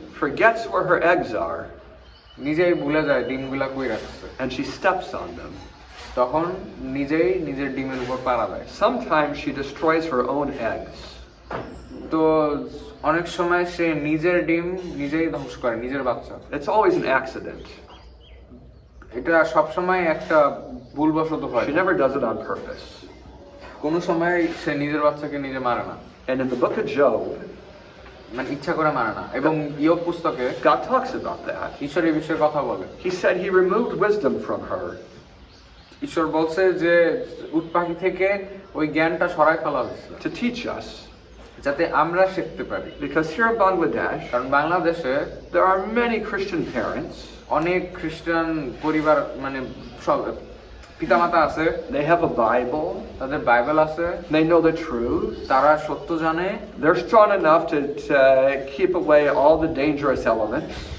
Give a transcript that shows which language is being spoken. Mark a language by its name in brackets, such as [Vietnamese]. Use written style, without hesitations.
[English] forgets where her eggs are [Bangla] নিজেই ভুলে যায় ডিমগুলা কই রাখছে, [English] and she steps on them. [Bangla] তখন নিজেই নিজের ডিমের উপর পাড়া দেয়। [English] Sometimes she destroys her own eggs. [Bangla] তো অনেক সময় সে নিজের ডিম নিজেই ধ্বংস করে, নিজের বাচ্চা। [English] It's always an accident. [Bangla] এটা সবসময় একটা ভুলবশত হয়, [English] She never does it on purpose. [Bangla] কোনো সময় সে নিজের বাচ্চাকে নিজে মারে না, [English] And in the book of Job, [Bangla] মানে ইচ্ছা করে মারে না। এবং ইয়োব পুস্তকে [English] God talks about that. [Bangla] ঈশ্বর এই বিষয়ে কথা বলে। [English] He said he removed wisdom from her [Bangla] ঈশ্বর বলছে যে উট পাখি থেকে ওই জ্ঞানটা সরাই ফেলা হয়েছে, [English] to teach us. [Bangla] যাতে আমরা শিখতে পারি। [English] Because here in Bangladesh, [Bangla] কারণ বাংলাদেশে [English] there are many Christian parents. [Bangla] অনেক খ্রিস্টান পরিবার, মানে সব পিতামাতা আছে, [English] They have a Bible. [Bangla] তাদের বাইবেল আছে, [English] They know the truth. [Bangla] তারা সত্য জানে, [English] They're strong enough to keep away all the dangerous elements.